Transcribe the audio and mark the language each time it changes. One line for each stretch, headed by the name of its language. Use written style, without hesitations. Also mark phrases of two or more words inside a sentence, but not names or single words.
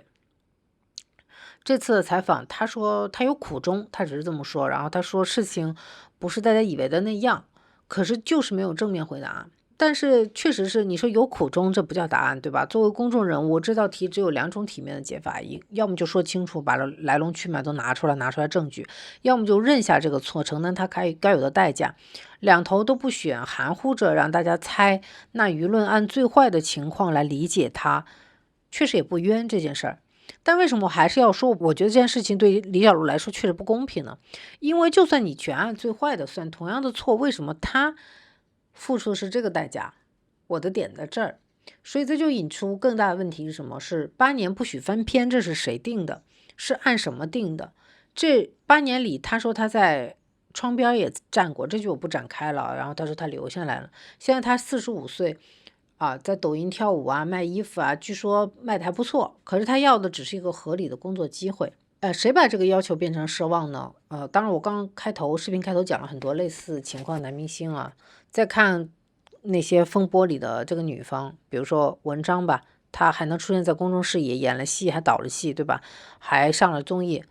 Chinese: 這次的採訪，他說他有苦衷，他只是這麼說，然後他說事情不是大家以為的那樣，可是就是沒有正面回答。但是確實是你說有苦衷，這不叫答案，對吧？作為公眾人物，這道題只有2種體面的解法，要麼就說清楚，把來龍去脈都拿出來證據，要麼就認下這個錯，承擔他該有的代價。兩頭都不選，含糊着讓大家猜，那輿論按最壞的情況來理解他，確實也不冤這件事兒。但為什麼我還是要說，我覺得這件事情對李小璐來說確實不公平呢？因為就算你全按最壞的算，同樣的錯，為什麼他付出的是這個代價？我的點在這兒，所以這就引出更大的問題是什麼？是8年不許翻篇，這是誰定的？是按什麼定的？這8年裡，他說他在窗邊也站過，這句我不展開了。然後他說他留下來了，現在他45歲在抖音跳舞賣衣服據說賣的還不錯，可是他要的只是一個合理的工作機會。誰把這個要求變成奢望呢？當然我剛視頻開頭講了很多類似情況的男明星再看那些風波裡的這個女方，比如說文章吧，她還能出現在公眾視野，演了戲還導了戲，對吧？還上了綜藝。